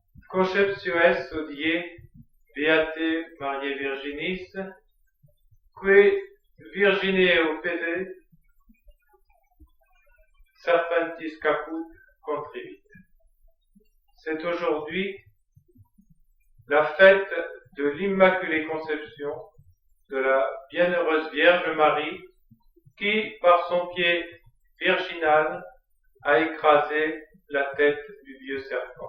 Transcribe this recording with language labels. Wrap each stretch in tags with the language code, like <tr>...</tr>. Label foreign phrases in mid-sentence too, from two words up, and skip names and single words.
<la>Conceptio est odie, beate Mariae Virginis, que Virgineo pede, serpentis caput contrivit.</la> <fr>C'est aujourd'hui la fête de l'Immaculée Conception de la Bienheureuse Vierge Marie qui, par son pied virginal, a écrasé la tête du vieux serpent.</fr>